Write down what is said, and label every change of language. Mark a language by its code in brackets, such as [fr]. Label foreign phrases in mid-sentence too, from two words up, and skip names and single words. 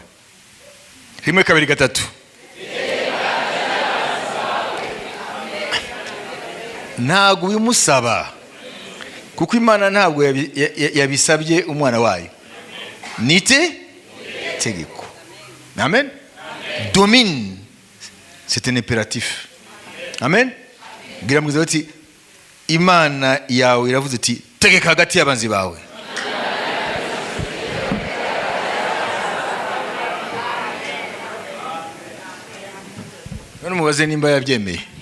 [rw] Rimwe kabiri gatatu. Ntabwo ubimusaba kuko Imana ntabwo yabisabye umwana wayo. Nite tegeko. Amen. [fr] Domine, c'est un impératif. Amen. [rw] Gira mugenzi ati Imana yawe iravuze ati tegeka hagati y'abanzi bawe. None mubaze nimba yabyemeye.